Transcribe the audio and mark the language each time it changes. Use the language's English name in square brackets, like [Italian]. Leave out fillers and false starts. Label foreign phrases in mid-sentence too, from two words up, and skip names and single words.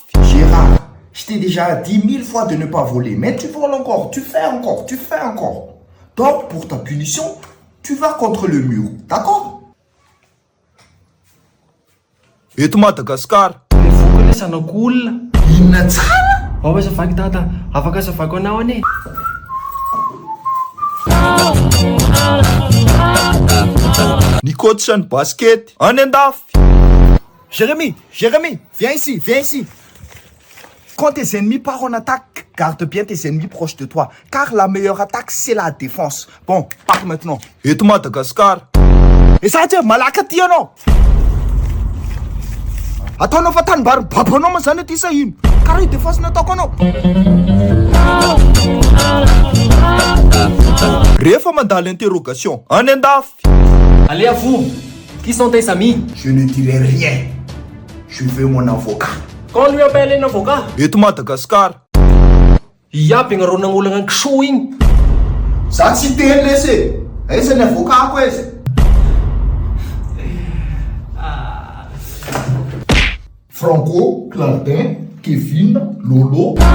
[French] Gérard, je t'ai déjà dit 1000 fois de ne pas voler, mais tu voles encore, tu fais encore. Donc, pour ta punition, tu vas contre le mur, d'accord? [Malagasy] Eto Madagasikara. Rehefa ilay sanako olona. Inona tsara? Ao azavaky tata, afaka azavako anao anie. Ny coach ny basket, any andafy. [French] Jérémy, viens ici. Quand tes ennemis partent en attaque, garde bien tes ennemis proches de toi, car la meilleure attaque, c'est la défense. Bon, pars maintenant. [Malagasy] Eto Madagasikara. [French] Et ça, tiens, [Malagasy] malaka tiano. Ataonao fa tanimbary babanao ma zany aty sa ino? Karaha io défense nataoko anao. Rehefa mandalo interrogation, any andafy. [French] Allez à vous. Qui sont tes amis? Je ne dirai rien. Je veux mon avocat. Qu'on lui appelle un avocat. [Malagasy] Eto Madagasikara. Iaby agnaronana olana ny kisoa igny. Za tsy teny lesy. Aiza ny avocat ko aiza? Franco, Claudin, Kevin, Lolo.